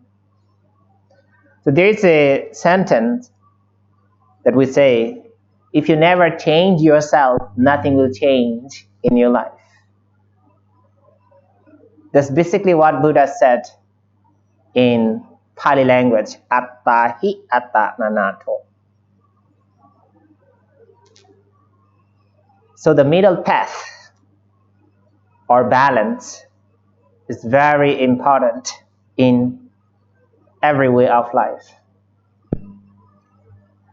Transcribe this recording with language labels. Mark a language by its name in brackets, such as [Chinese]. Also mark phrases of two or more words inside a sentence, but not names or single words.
[English] So there is a sentence that we say, if you never change yourself, nothing will change in your life. That's basically what Buddha said in Pali language, [Pali] atta hi atta nanato. [English] So the middle path or balance is very important in every way of life.